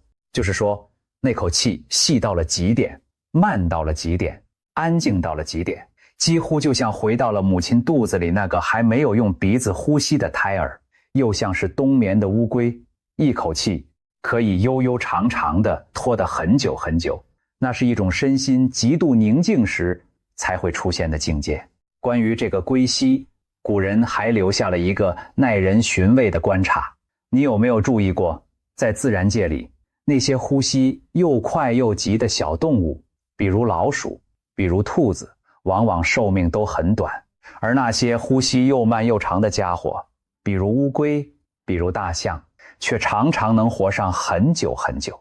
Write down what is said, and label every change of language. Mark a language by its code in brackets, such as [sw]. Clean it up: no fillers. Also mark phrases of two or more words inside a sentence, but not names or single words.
[zh] 就是說，那口氣細到了極點，慢到了極點，安靜到了極點，幾乎就像回到了母親肚子裡那個還沒有用鼻子呼吸的胎兒，又像是冬眠的烏龜，一口氣可以悠悠長長的拖得很久很久。那是一種身心極度寧靜時才会出現的境界。關於這個龜息，古人還留下了一個耐人尋味的觀察。你有沒有注意過，在自然界裡，那些呼吸又快又急的小動物，比如老鼠，比如兔子，往往壽命都很短；而那些呼吸又慢又長的家伙，比如烏龜，比如大象，卻常常能活上很久很久。